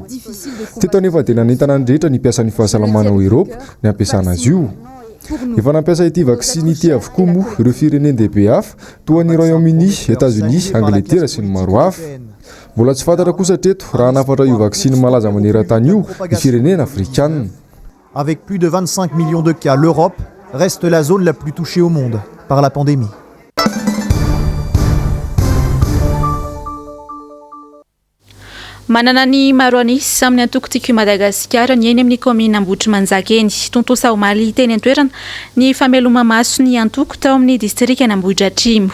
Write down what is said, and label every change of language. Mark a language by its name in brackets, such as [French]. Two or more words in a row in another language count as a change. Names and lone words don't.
[Malagasy] Teto nefa dia nanentana ny rehetra ny mpiasan'ny fahasalamana ao Eoropa ny ampiasana azy io. Efa nampiasa ity vaksiny ity avokoa moa ireo firenen'dehibe hafa toa ny Royaume-Uni, États-Unis, Angletera sy ny maro hafa. Mbola tsy fantatra kosa teto raha nafatra io vaksiny malaza maneran-tany io ny firenena afrikana. [French] Avec plus de 25 millions de cas, l'Europe reste la zone la plus touchée au monde par la pandémie. [Malagasy] Manana ny maro anisy amin'ny antoko-tiky Madagasikara ny eny amin'ny komina Ambohitrimanjaka eny. Tontosa omaly teny an-toerana ny fameloma maso ny antoko tao amin'ny distrika Ambohitra Atrimo.